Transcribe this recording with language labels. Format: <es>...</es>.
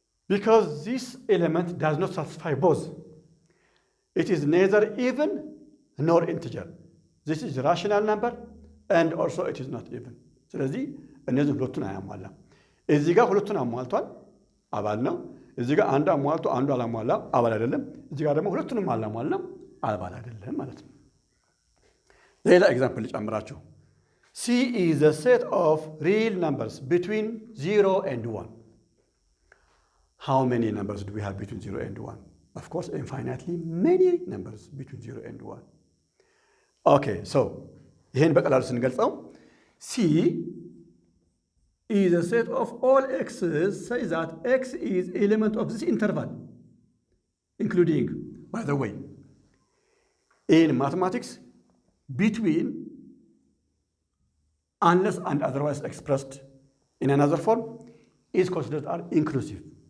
<en>Because this element does not satisfy both. It is neither even nor integer. This is a rational number and also it is not even.</en> <am>ስለዚህ እነዚህ ሁለቱን አያሟላም። እዚህ ጋር ሁለቱን አሟልቷል፣ አባል ነው። እዚህ ጋር አንዱ አሟልቶ አንዱ አላሟላ፣ አባል አይደለም። እዚህ ጋር ደግሞ ሁለቱንም አላሟላም፣ አባል አይደለም ማለት ነው። ሌላ ኤግዛምፕል ልጨምራችሁ።</am> <en>C is a set of real numbers between 0 and 1. How many numbers do we have between 0 and 1? Of course, infinitely many numbers between 0 and 1. Okay, so</en> <am>ይህን በቀላሉ ስንገልጸው</am> <en>C is a set of all x's such that x is element of this interval, including, by the way, in mathematics, between unless and otherwise expressed in another form is considered are inclusive.</en>